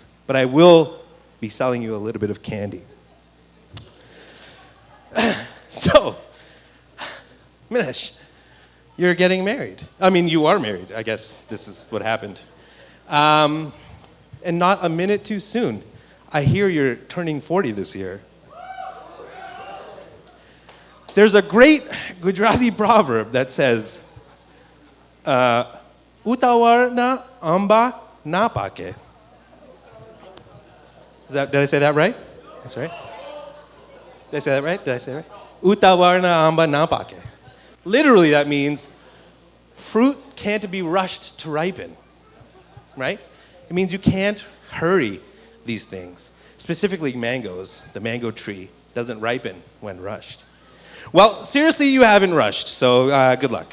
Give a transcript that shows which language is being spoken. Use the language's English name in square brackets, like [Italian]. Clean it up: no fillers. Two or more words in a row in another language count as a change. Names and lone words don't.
[English] But I will be selling you a little bit of candy. So, Minesh, you're getting married. I mean, you are married. I guess this is what happened. And not a minute too soon. I hear you're turning 40 this year. There's a great Gujarati proverb that says, [Gujarati] ઉતાવળ ના આંબા ન પાકે. [English] Did I say that right? That's right. Did I say that right? Did I say that right? [Gujarati] ઉતાવળ ના આંબા ન પાકે. [English] Literally, that means fruit can't be rushed to ripen, right? It means you can't hurry these things. Specifically mangoes, the mango tree doesn't ripen when rushed. Well, seriously, you haven't rushed, so good luck.